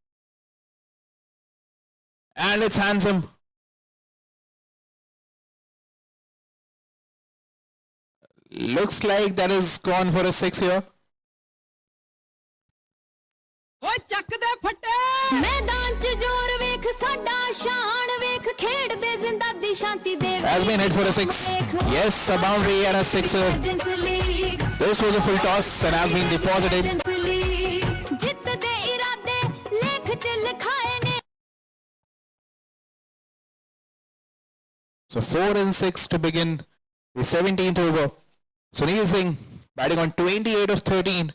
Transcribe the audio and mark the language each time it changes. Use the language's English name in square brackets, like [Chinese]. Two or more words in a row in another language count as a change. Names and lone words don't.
[English] And it's handsome. Looks like that is gone for a 6 here. [Punjabi] ਮੈਦਾਨ ਚ ਜ਼ੋਰ ਵੇਖ ਸਾਡਾ ਸ਼ਾਨ ਵੇਖ ਖੇਡਦੇ ਜਿੰਦਾਂ ਦੀ ਸ਼ਾਂਤੀ ਦੇਵੀ [English] Has been hit for a 6. Yes, a boundary and a 6er. This was a full toss and has been deposited. [Punjabi] ਜਿੱਤ ਦੇ ਇਰਾਦੇ ਲੇਖ ਚ ਲਿਖਾਏ ਨੇ. [English] So 4 and 6 to begin the 17th over. Sunil Singh batting on 28 of 13.